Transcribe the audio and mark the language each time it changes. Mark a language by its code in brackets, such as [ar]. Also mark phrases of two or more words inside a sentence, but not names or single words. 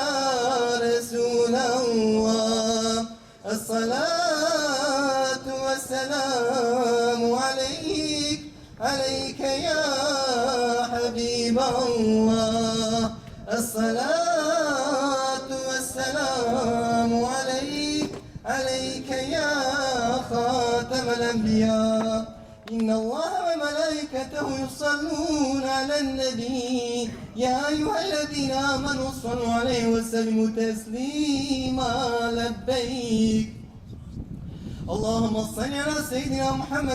[ar] رسول الله الصلاة والسلام عليك عليك يا حبيب الله الصلاة والسلام عليك عليك يا خاتم الأنبياء إن الله وملائكته يصلون على النبي يا أيها الذين آمنوا صلوا عليه وسلموا تسليما لبيك اللهم صل على سيدنا محمد